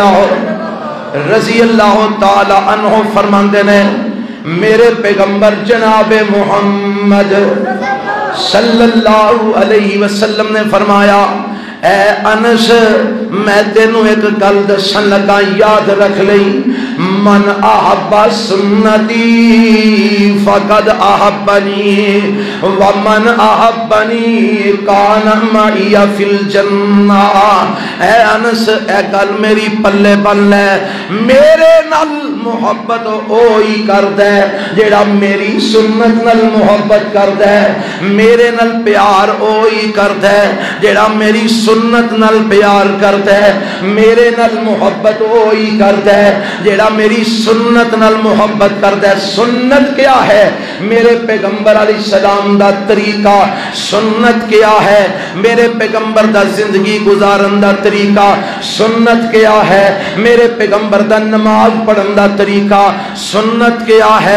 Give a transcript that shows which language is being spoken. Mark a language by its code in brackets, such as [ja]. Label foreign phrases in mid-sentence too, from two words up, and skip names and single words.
[ar] اللہ تعالی عنہ [pa] فرماندے نے، میرے پیغمبر جناب محمد [ar] صلی اللہ علیہ وسلم [pa] نے فرمایا، اے انس میں تینوں ایک گل دسن لگا، یاد رکھ لئی، [ar] من احب سنتی فقد احبنی ومن احبنی کان معی فی الجنہ۔ [pa] اے انس اے گل میری پلے بن لے، میرے نال محبت اوہی کردا ہے جیڑا میری سنت نال محبت کردا ہے، میرے نال پیار اوہی کردا ہے جیڑا میری سنت نال پیار کردا ہے، میرے نال محبت وہی کردا ہے جیڑا میری سنت نال محبت کردا ہے۔ [ur] سنت کیا ہے؟ [pa] میرے پیغمبر [ar] علیہ السلام [pa] دا طریقہ۔ [ur] سنت کیا ہے؟ [pa] میرے پیغمبر دا زندگی گزارن دا طریقہ۔ [ur] سنت کیا ہے؟ [pa] میرے پیغمبر دا نماز پڑھن دا طریقہ۔ [ur] سنت کیا ہے؟